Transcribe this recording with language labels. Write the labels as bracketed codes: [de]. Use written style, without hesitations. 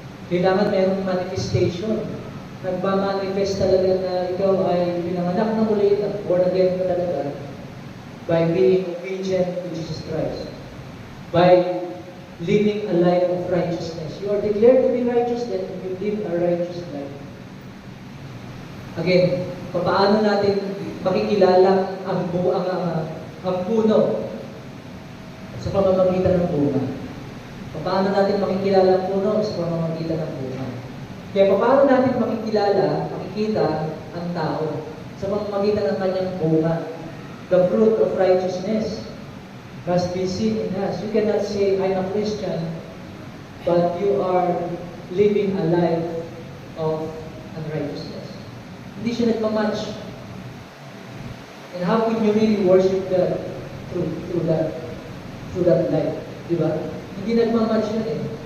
[tl] Kailangan mayroong manifestation. Nagmamanifest talaga na ikaw ay pinanganak na muli at born again ka talaga [en] by being obedient to Jesus Christ. By living a life of righteousness. You are declared to be righteous, then you live a righteous life. [tl] Again, paano natin makikilala ang puno sa pamamagitan ng bunga? Paano natin makikilala ang puno sa pamamagitan ng bunga? Kaya paano natin makikita ang tao sa pamamagitan ng kanyang bunga? [en] The fruit of righteousness must be seen in us. You cannot say, I'm a Christian, but you are living a life of unrighteousness. [tl] Hindi siya nagmamatch. [en] And how can you really worship God through that life? [tl] Diba? Hindi nagmamatch yun eh.